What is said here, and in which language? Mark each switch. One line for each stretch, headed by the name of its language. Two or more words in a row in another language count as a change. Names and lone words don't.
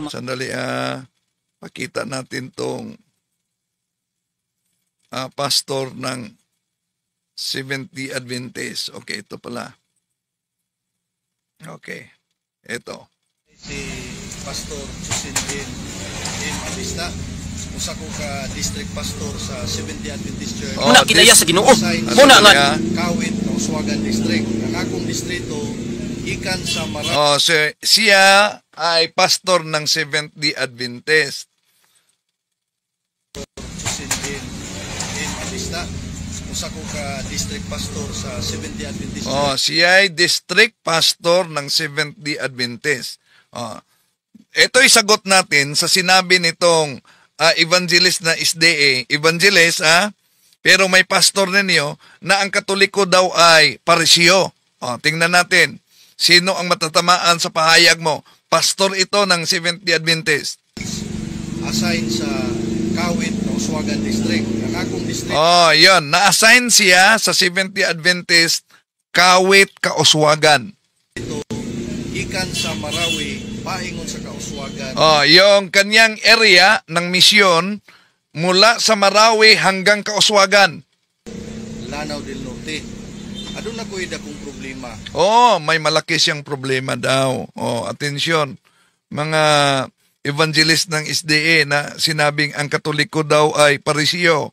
Filipino: Sandali, pakita natin tong pastor ng Seventh-day Adventist. Okay, ito pala. Okay. Ito. Si Pastor Justin Batista.
Cebuano: Usa ko ka
English: district pastor
Cebuano: sa Seventh-day Adventist Church. Muna kinaya sa Ginoo. Muna nga Kawit, Kauswagan District. Ang akong distrito ikan sa
Filipino: siya ay pastor ng Seventh-day Adventist. Justin Batista.
Cebuano: Usa ko ka
English: district pastor
Cebuano: sa Seventh-day Adventist.
Filipino: Siya ay
English: district pastor
Filipino: ng Seventh-day Adventist. Ito'y sagot natin sa sinabi nitong evangelist na SDA, evangelist pero may pastor ninyo na ang Katoliko daw ay parisyo. Tingnan natin, sino ang matatamaan sa pahayag mo? Pastor ito ng Seventh Day Adventist. Assign sa Kawit, Kauswagan District.
Cebuano: Ang akong district.
Filipino: Yun. Na-assign siya sa Seventh Day Adventist, Kawit, Kauswagan.
Cebuano: Ito, ikan sa Marawi, paingon sa Kauswagan.
Filipino: Yung kanyang area ng misyon, mula sa Marawi hanggang Kauswagan. Lanao del Norte.
Cebuano: Adun na ko kung problema.
Filipino: May malaki siyang problema daw. Atensyon. Mga evangelist ng SDA na sinabing ang Katoliko daw ay parisyo.